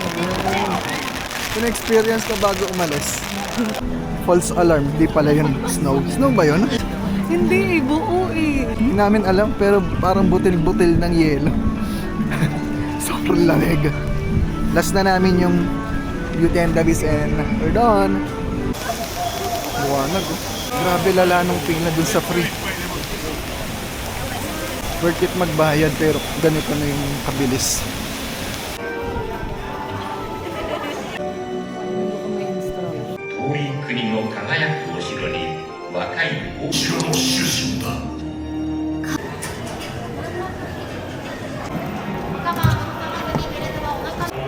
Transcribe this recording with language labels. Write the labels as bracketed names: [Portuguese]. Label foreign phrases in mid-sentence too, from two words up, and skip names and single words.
[Filipino] Pina-experience ko bago umalis. [English] False alarm, [Filipino] di pala yun snow. Snow ba yun? Hindi, buo eh. Hindi namin alam pero parang butil-butil ng yelo. Sobrang lamig. Last na namin yung Beauty and the Beast [English] and we're done. [Filipino] Buwanag oh. Grabe lala nung pila dun sa free. [English] Worth it [Filipino] magbayad pero ganito na yung kabilis. [Japanese] 遠い国の輝くお城に若いお城の主人だおかまに入れてはお腹